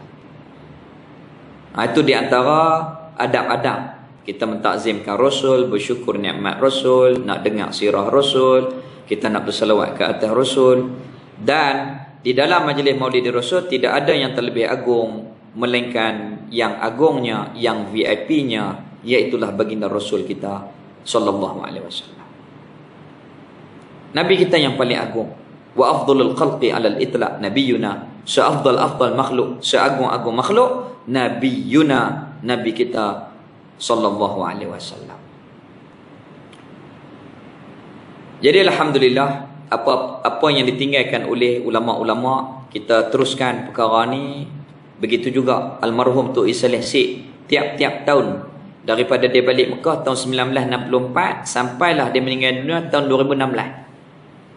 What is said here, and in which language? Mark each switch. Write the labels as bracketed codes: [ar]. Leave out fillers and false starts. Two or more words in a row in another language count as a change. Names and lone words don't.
[ms] Itu di antara adab-adab kita mentakzimkan Rasul, bersyukur nikmat Rasul, nak dengar sirah Rasul, kita nak berselawat ke atas Rasul. Dan di dalam majlis Maulid Rasul tidak ada yang terlebih agung melainkan yang agungnya, yang VIP-nya, iaitulah baginda Rasul kita [ar] صلى الله عليه وسلم. [ms] Nabi kita yang paling agung. [ar] وأفضل الخلق على الإطلاق نبينا. [ms] Seafdal makhluk, seagung-agung makhluk nabiyuna, nabi kita [ar] صلى الله عليه وسلم. [ms] Jadi alhamdulillah apa yang ditinggalkan oleh ulama-ulama, kita teruskan perkara ni. Begitu juga almarhum Tok Isaleh Sik, tiap-tiap tahun daripada dia balik Mekah tahun 1964 sampailah dia meninggal dunia tahun 2016.